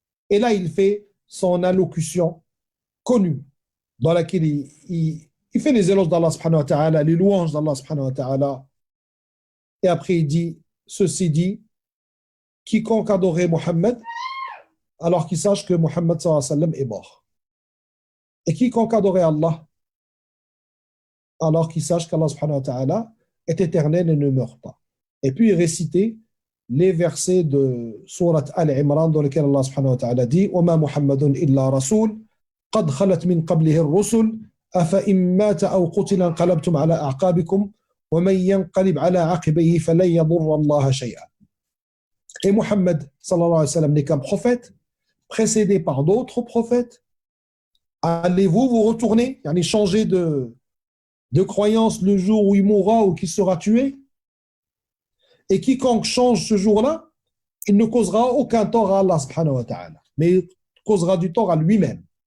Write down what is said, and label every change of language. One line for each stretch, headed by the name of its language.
French: Et là, il fait son allocution connue, dans laquelle il fait les éloges d'Allah subhanahu wa ta'ala, les louanges d'Allah subhanahu wa ta'ala, et après il dit, ceci dit, quiconque adorait Mohammed, alors qu'il sache que Mohammed sallallahu alayhi wa sallam est mort. Et quiconque adorait Allah, alors qu'il sache qu'Allah subhanahu wa ta'ala est éternel et ne meurt pas. Et puis il récitait les versets de Surat Al-Imran dans lesquels Allah subhanahu wa ta'ala dit
Arabic: وَمَا مُحَمَّدٌ إِلَّا رَسُولٌ قَدْ خَلَتْ مِنْ قَبْلِهِ الرُّسُلُ أَفَإِن مَّاتَ أَوْ قُتِلَ انقلبتم على أعقابكم ومن ينقلب على عقبيه فلن يضر الله شيئا.
French: Et Muhammad sallallahu alayhi wa sallam n'est qu'un prophète précédé par d'autres prophètes. Allez-vous vous retourner, changer de croyance le jour où il mourra ou qu'il sera tué? Et quiconque change ce jour-là, il ne causera aucun tort à Allah subhanahu wa ta'ala, mais il causera du tort à lui-même.